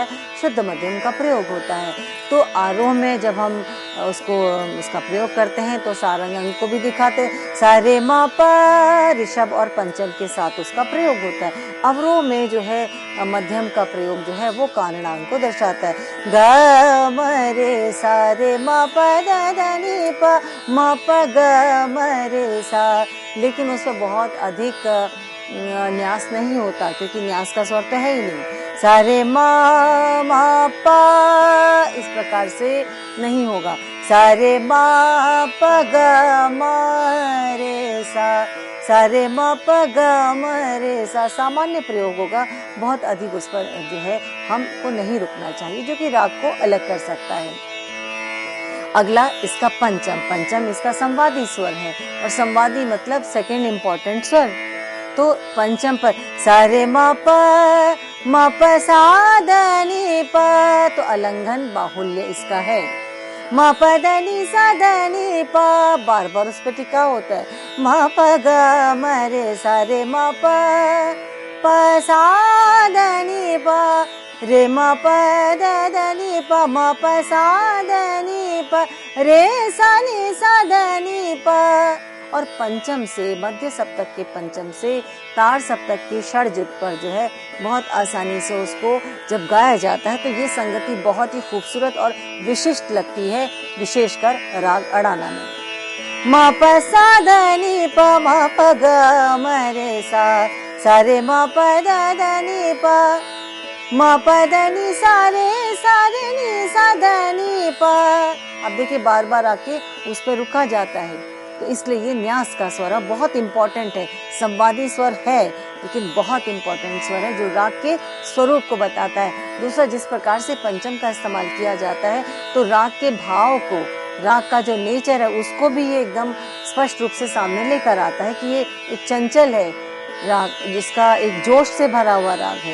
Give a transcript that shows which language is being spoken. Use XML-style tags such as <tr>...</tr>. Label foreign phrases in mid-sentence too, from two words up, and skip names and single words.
<hi>शुद्ध मध्यम का प्रयोग होता है। तो आरोह में जब हम उसका प्रयोग करते हैं तो सारंग अंग को भी दिखाते हैं। सा रे म प, ऋषभ और पंचम के साथ उसका प्रयोग होता है। अवरोह में जो है मध्यम का प्रयोग जो है वो कानड़ा अंग को दर्शाता है। ग म रे सा रे म प द ध नि प म प ग म रे सा। लेकिन उसमें बहुत अधिक न्यास नहीं होता, क्योंकि न्यास का स्वर तो है ही नहीं। सा रे म प इस प्रकार से नहीं होगा। सा रे म प ग म रे सा, सा रे म प ग म रे सा सामान्य प्रयोग होगा। बहुत अधिक उस पर जो है हमको नहीं रुकना चाहिए, जो कि राग को अलग कर सकता है। अगला इसका पंचम। पंचम इसका संवादी स्वर है, और संवादी मतलब</hi> <en>second important</en> <hi>स्वर। तो पंचम पर सा रे म प सा ध नि प, तो अलंघन बाहुल्य इसका है। म प द नि सा ध नि प, बार बार उस पर टिका होता है। म प ग म रे सा रे म प सा ध नि प, रे म प द ध नि प म प सा ध नि प रे सा ध नि प। और पंचम से, मध्य सप्तक के पंचम से तार सप्तक के षड्ज पर जो है बहुत आसानी से उसको जब गाया जाता है तो ये संगति बहुत ही खूबसूरत और विशिष्ट लगती है, विशेषकर राग अड़ाना में। म प सा ध नि प म प ग म रे सा, सा रे म प द ध नि प म प द नि सा रे नि सा ध नि प। अब देखिए बार बार आके उस पर रुका जाता है, तो इसलिए ये न्यास का स्वर बहुत इंपॉर्टेंट है। संवादी स्वर है, लेकिन बहुत इंपॉर्टेंट स्वर है जो राग के स्वरूप को बताता है। दूसरा, जिस प्रकार से पंचम का इस्तेमाल किया जाता है तो राग के भाव को, राग का जो नेचर है उसको भी ये एकदम स्पष्ट रूप से सामने लेकर आता है कि ये एक चंचल है राग, जिसका एक जोश से भरा हुआ राग है।</hi>